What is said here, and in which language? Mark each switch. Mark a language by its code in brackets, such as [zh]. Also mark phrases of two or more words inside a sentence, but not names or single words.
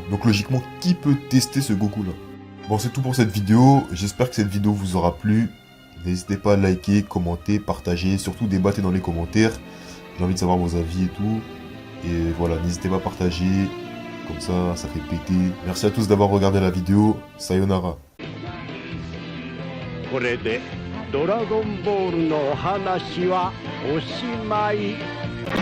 [fr] Donc logiquement qui peut tester ce Goku là? Bon c'est tout pour cette vidéo, j'espère que cette vidéo vous aura plu. N'hésitez pas à liker, commenter, partager, surtout débattez dans les commentaires. J'ai envie de savoir vos avis et tout. Et voilà, n'hésitez pas à partager, comme ça fait péter. Merci à tous d'avoir regardé la vidéo, sayonara. [ja] これでドラゴンボールの話はおしまい。